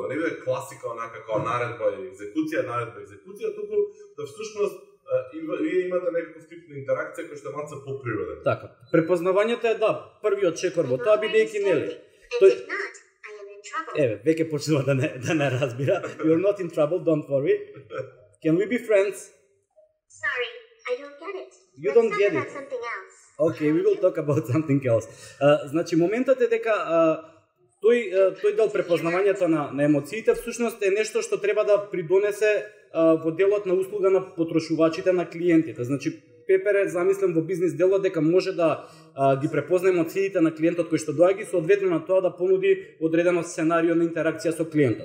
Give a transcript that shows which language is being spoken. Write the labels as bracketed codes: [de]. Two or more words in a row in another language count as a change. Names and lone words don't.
[mk] Да не биде класика онака како наредба и екзекуција, туку да всушност вие имате некаков тип на интеракција која што е малку поприроден. Така, препознавањето е првиот чекор во тоа бидејќи нели. Еве, веќе почнува да не разбира. [en] You're not in trouble, don't worry. Can we be friends? Sorry, I don't get it. You don't get it. Something else. Okay, we will talk about something else. [mk] Значи моментот е дека тој дел препознавањето на емоциите всушност е нешто што треба да придонесе во делот на услуга на потрошувачите, на клиентите. Значи Пепер е замислен во бизнис делот дека може да ги препознае емоциите на клиентот кој што доаѓа и соодветно на тоа да понуди одредено сценарио на интеракција со клиентот.